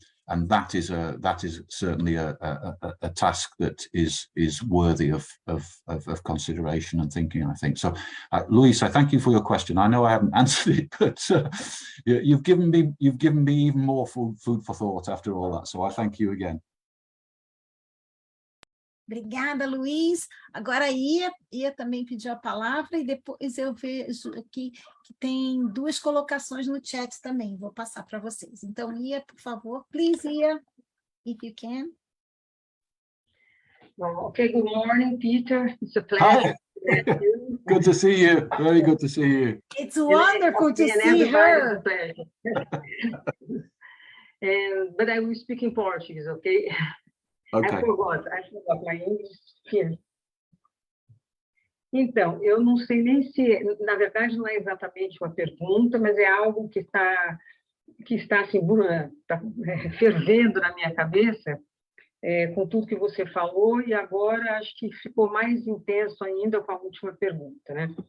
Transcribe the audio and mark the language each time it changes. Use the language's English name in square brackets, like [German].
[English] And that is certainly a task that is worthy of consideration and thinking, I think. So, Luis, I thank you for your question. I know I haven't answered it, but you've given me even more food for thought after all that. So I thank you again. [Portuguese] Obrigada, Luiz. Agora a Ia também pediu a palavra e depois eu vejo aqui que tem duas colocações no chat também. Vou passar para vocês. Então, Ia, por favor. [English] Please, Ia, if you can. Well, okay, good morning, Peter. It's a pleasure. Good to see you. Very good to see you. It's wonderful to see her. But I will speak in Portuguese, okay? Okay. I forgot my English here. [Portuguese] Então, eu não sei nem se, na verdade, não é exatamente uma pergunta, mas é algo que está assim, fervendo na minha cabeça, com tudo que você falou, e agora acho que ficou mais intenso ainda com a última pergunta, né?